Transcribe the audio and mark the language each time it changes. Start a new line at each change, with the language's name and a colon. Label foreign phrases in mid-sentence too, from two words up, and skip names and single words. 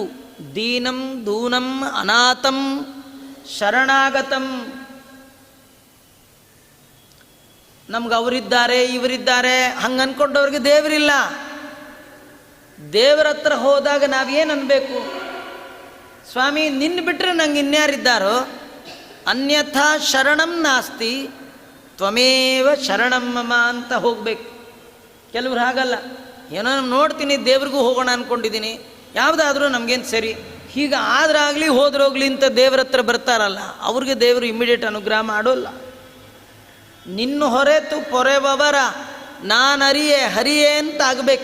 Sanskrit: ದೀನಂ ದೂನಂ ಅನಾಥಂ ಶರಣಾಗತಂ.
Kannada: ನಮ್ಗೆ ಅವರಿದ್ದಾರೆ ಇವರಿದ್ದಾರೆ ಹಂಗೆ ಅಂದ್ಕೊಂಡವ್ರಿಗೆ ದೇವರಿಲ್ಲ. ದೇವರ ಹತ್ರ ಹೋದಾಗ ನಾವೇನು ಅನ್ಬೇಕು, ಸ್ವಾಮಿ ನಿನ್ನ ಬಿಟ್ಟರೆ ನಂಗೆ ಇನ್ಯಾರಿದ್ದಾರೋ,
Sanskrit: ಅನ್ಯಥಾ ಶರಣಂ ನಾಸ್ತಿ ತ್ವಮೇವ ಶರಣಂ ಮಮ
Kannada: ಅಂತ ಹೋಗ್ಬೇಕು. ಕೆಲವ್ರು ಹಾಗಲ್ಲ, ಏನೋ ನೋಡ್ತೀನಿ ದೇವ್ರಿಗೂ ಹೋಗೋಣ ಅಂದ್ಕೊಂಡಿದ್ದೀನಿ, ಯಾವುದಾದ್ರೂ ನಮಗೇನು ಸರಿ, ಹೀಗೆ ಆದ್ರಾಗಲಿ ಹೋದ್ರೋಗ್ಲಿ ಅಂತ ದೇವ್ರ ಹತ್ರ ಬರ್ತಾರಲ್ಲ, ಅವ್ರಿಗೆ ದೇವರು ಇಮಿಡಿಯೇಟ್ ಅನುಗ್ರಹ ಮಾಡೋಲ್ಲ. ನಿನ್ನ ಹೊರೆತು ಪೊರೆವವರ ನಾನರಿಯೇ ಹರಿಯೇ ಅಂತ ಆಗಬೇಕು.